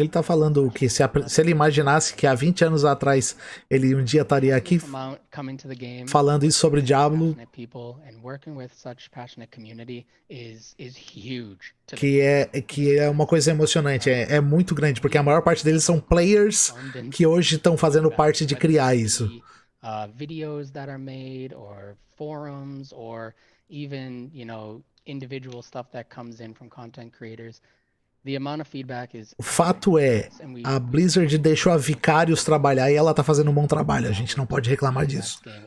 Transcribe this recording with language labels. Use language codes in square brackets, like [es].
[pt] Ele tá falando que se ele imaginasse que há 20 anos atrás ele um dia estaria aqui [en] coming to the game, [pt] falando isso sobre Diablo, [en] passionate people and working with such passionate community is huge. [pt] que é uma coisa emocionante, é muito grande, porque a maior parte deles são players que hoje estão fazendo parte de criar isso. [en] Videos that are made or forums or even, individual stuff that comes in from content creators. The amount of feedback is. [pt] O fato é, a Blizzard deixou a Vicarious trabalhar e ela tá fazendo um bom trabalho, a gente não pode reclamar disso.